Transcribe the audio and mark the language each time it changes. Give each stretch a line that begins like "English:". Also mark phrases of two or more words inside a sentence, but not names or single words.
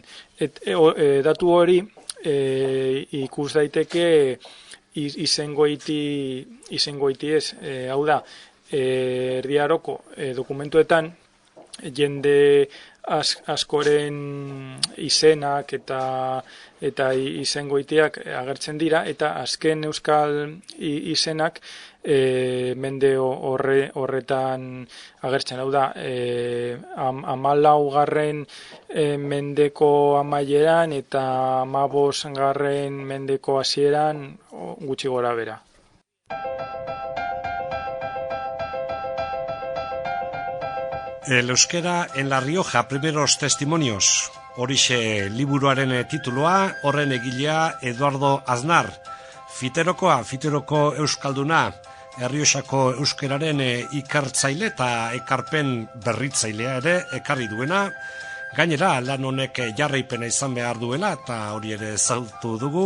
Basque: Datu hori ikus daiteke izengoiti ez, hau da, Erdi Aroko dokumentuetan jende askoren izenak eta izengoitiak agertzen dira, eta azken euskal izenak mende horretan agertzen. Hau da, 14. Mendeko amaieran eta 15. Mendeko hasieran gutxi gora bera. El euskera en La Rioja, primeros testimonios. Horixe liburuaren tituloa, horren egilea Eduardo Aznar. Fiteroko euskalduna, Errioxako euskeraren ikartzaile eta ekarpen berritzailea ere ekarri duena. Gainera, lan honek jarraipena izan behar duela eta hori ere zautu dugu.